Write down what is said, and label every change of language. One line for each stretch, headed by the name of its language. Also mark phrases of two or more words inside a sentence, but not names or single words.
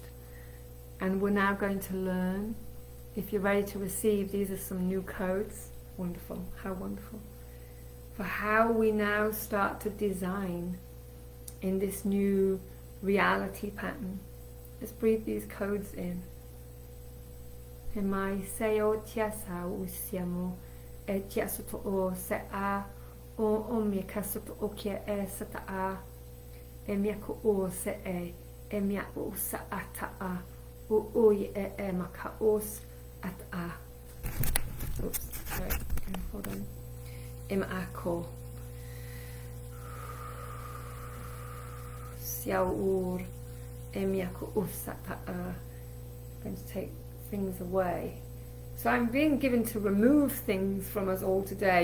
English: And we're now going to learn, if you're ready to receive, these are some new codes. Wonderful, how wonderful. For how we now start to design in this new reality pattern. Let's breathe these codes in. E mai se o tia sa usiamo e tia soto o se a o mi ka soto o kia e sata a e mia ko o se e mia o sa ata a U'ui e maka os at a. Oops, sorry, hold on. Im ako. Siau ur emiako usata a. I'm going to take things away. So I'm being given to remove things from us all today.